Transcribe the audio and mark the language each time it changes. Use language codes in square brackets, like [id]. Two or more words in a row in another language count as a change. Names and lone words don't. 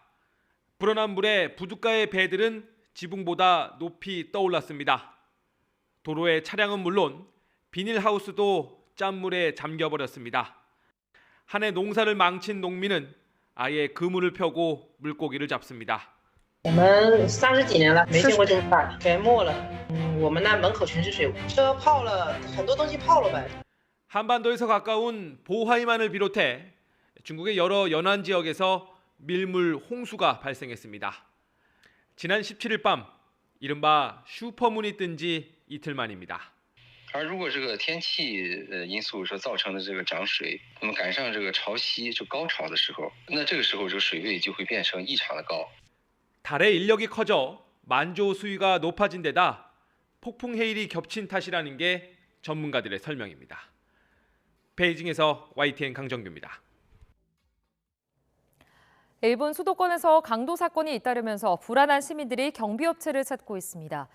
[ko] 불어난 물에 부둣가의 배들은 지붕보다 높이 떠올랐습니다. 도로의 차량은 물론 비닐하우스도 짠물에 잠겨버렸습니다. 한 해 농사를 망친 농민은 아예 그물을 펴고 물고기를 잡습니다. [zh] 我们30几年了，没见过这么大，全没了。我们那门口全是水，车泡了，很多东西泡了呗。 [ko] 한반도에서 가까운 보하이만을 비롯해 중국의 여러 연안 지역에서 밀물 홍수가 발생했습니다. 지난 17일 밤 이른바 슈퍼문이 뜬 지 이틀 만입니다. [zh] 而如果这个天气因素所造成的这个涨水，那么赶上这个潮汐就高潮的时候，那这个时候这个水位就会变成异常的高。 [ko] 달의 인력이 커져 만조 수위가 높아진 데다 폭풍 해일이 겹친 탓이라는 게 전문가들의 설명입니다. 베이징에서 YTN 강정규입니다. 일본 수도권에서 강도 사건이 잇따르면서 불안한 시민들이 경비업체를 찾고 있습니다.